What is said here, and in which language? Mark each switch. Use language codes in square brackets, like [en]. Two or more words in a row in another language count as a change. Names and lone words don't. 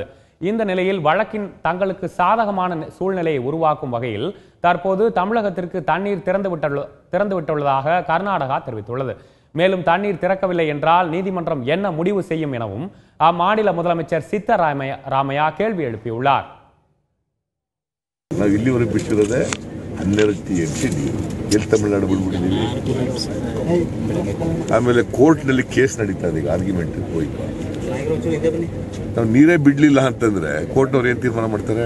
[ta] இந்த நிலையில் வழக்கின் தங்களுக்கு சாதகமான சூழ்நிலையை உருவாக்கும் வகையில் தற்போது தமிழகத்திற்கு தண்ணீர் திறந்துவிட்டுள்ளதாக கர்நாடகா தெரிவித்துள்ளது. மேலும் தண்ணீர் திறக்கவில்லை என்றால் நீதிமன்றம் என்ன முடிவு செய்யும் எனவும் அம்மாநில முதலமைச்சர் சித்தராமையா கேள்வி எழுப்பியுள்ளார். [kn] ಇಲ್ಲಿವರೆಗೆ ಬಿಟ್ಟಿರೋದೆ 12 ನೀರು ಎಲ್ಲಿ ತಮಿಳುನಾಡು ಬಿಡ್ಬಿಟ್ಟಿದ್ದೀವಿ. ಆಮೇಲೆ ಕೋರ್ಟ್ನಲ್ಲಿ ಕೇಸ್ ನಡೀತಾ ಇದೆ, ಈಗ ಆರ್ಗ್ಯುಮೆಂಟ್ ಹೋಗಿ ನಾವು ನೀರೇ ಬಿಡ್ಲಿಲ್ಲ ಅಂತಂದ್ರೆ ಕೋರ್ಟ್ನವ್ರು ಏನ್ ತೀರ್ಮಾನ ಮಾಡ್ತಾರೆ?